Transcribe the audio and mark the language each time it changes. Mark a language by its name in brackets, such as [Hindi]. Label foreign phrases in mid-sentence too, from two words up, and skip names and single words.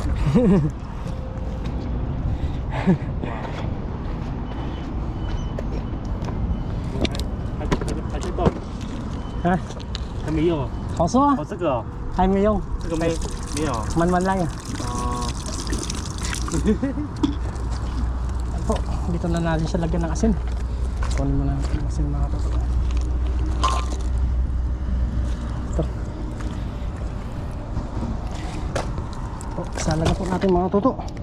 [Chinese] 还是动， Ha? 还没用哦。好吃吗？哦，这个哦，还没用，这个没有。 [Filipino] man-man lang yan. [Chinese] 哦， [Filipino] Ayan po, dito na natin siya lagyan ng asin. Kunin mo na natin ng asin mga toto. Ito. Po, kasala na po natin mga toto.